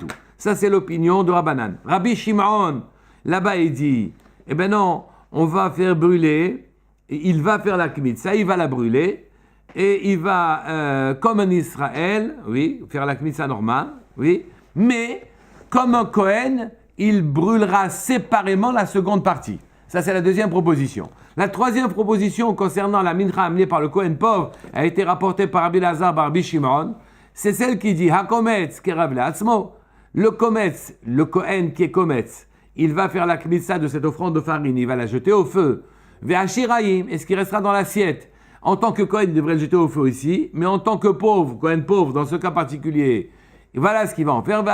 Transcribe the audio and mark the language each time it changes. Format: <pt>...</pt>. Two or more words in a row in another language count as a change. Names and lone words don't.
<fr>Ça, c'est l'opinion de Rabbanan. Rabbi Shimon, là-bas, il dit, eh ben non, on va faire brûler, il va faire la kmitza, il va la brûler, et il va, comme en Israël, oui, faire la kmitza normale, oui, mais comme un Kohen, il brûlera séparément la seconde partie. Ça, c'est la deuxième proposition. La troisième proposition concernant la mincha amenée par le Kohen pauvre a été rapportée par Rabbi Lazar, par Rabbi Shimon. C'est celle qui dit</fr> <he>הקומץ קרב לעצמו.</he> <fr>Le Kometz, le Kohen qui est Kometz, il va faire la kmitza de cette offrande de farine, il va la jeter au feu. Ve'ashirayim, et ce qui restera dans l'assiette. En tant que Kohen, il devrait le jeter au feu ici, mais en tant que pauvre, Kohen pauvre, dans ce cas particulier, voilà ce qu'il va en faire.</fr>